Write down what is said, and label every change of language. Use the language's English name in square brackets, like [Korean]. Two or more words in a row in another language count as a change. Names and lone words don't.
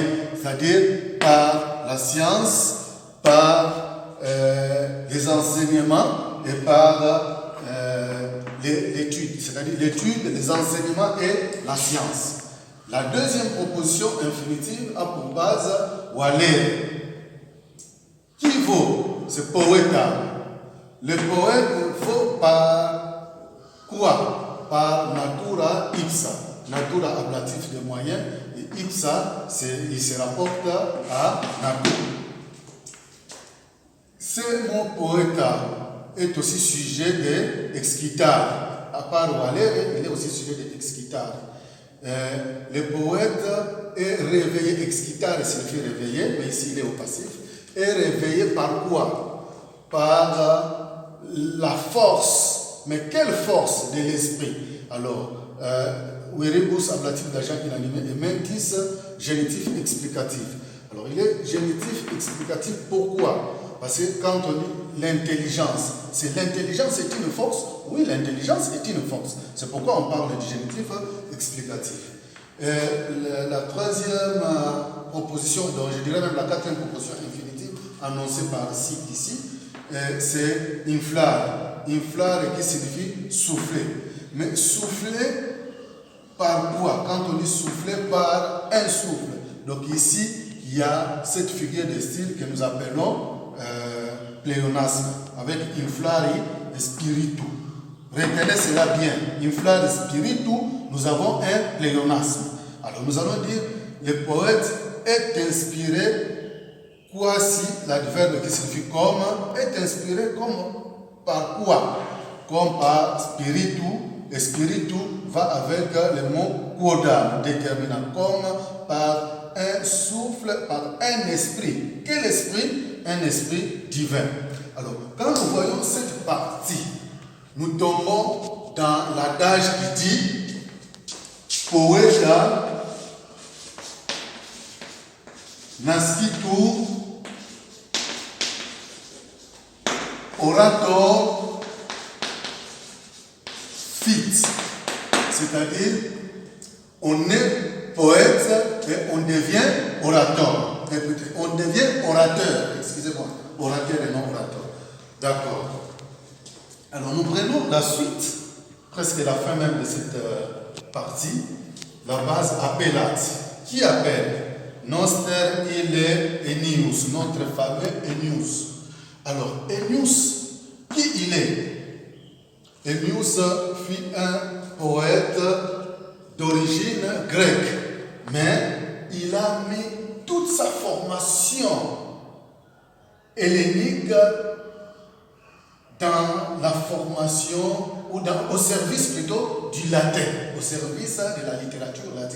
[French] C'est-à-dire, par la science, par les enseignements et par l'étude, c'est-à-dire l'étude, les enseignements et la science. La deuxième proposition infinitive a pour base valere. Qui vaut? C'est poeta. Le poète vaut par quoi? [Latin] Par natura ipsa. [French] Natura ablatif de moyens et ipsa, il se rapporte à natura. Ce mot poeta est aussi sujet de excitare. À part valere, il est aussi sujet de excitare. Le poète est réveillé. Excitare signifie réveillé, mais ici il est au passif. Est réveillé par quoi? Par la force. Mais quelle force de l'esprit? Alors, viribus ablatif d'agent inanimé et mentis génitif explicatif. Alors, il est génitif explicatif pourquoi? Parce que quand on dit l'intelligence, c'est l'intelligence est une force? Oui, l'intelligence est une force. C'est pourquoi on parle du génitif explicatif. La troisième proposition, donc je dirais même la quatrième proposition infinitive annoncée par sic ici, c'est inflare. Inflare qui signifie souffler. Mais souffler par quoi? Quand on dit souffler par par un souffle. Donc ici, il y a cette figure de style que nous appelons pléonasme, avec inflari et spiritu. Retenez cela bien. [Latin] Inflari spiritu, [French] nous avons un pléonasme. Alors nous allons dire, le poète est inspiré, quasi, l'adverbe qui signifie comme, est inspiré comme par quoi? Comme par spiritu, et spiritu va avec le mot quodam, déterminant, comme par un souffle, par un esprit. Quel esprit? Un esprit divin. Alors, quand nous voyons cette partie, nous tombons dans l'adage qui dit [Latin] poeta nascitur orator fit. [French] C'est-à-dire, on est poète et on devient orateur. Écoutez, on devient orateur. Excusez-moi, orateur et non orateur. D'accord. Alors nous prenons la suite, presque la fin même de cette partie, la base appellate. Qui appelle? [Latin] Noster ille Ennius, [French] notre fameux Ennius. Alors, Ennius, qui il est? Ennius fut un poète d'origine grecque, mais il a mis toute sa formation hellénique dans la formation ou au service plutôt du latin, au service de la littérature latine.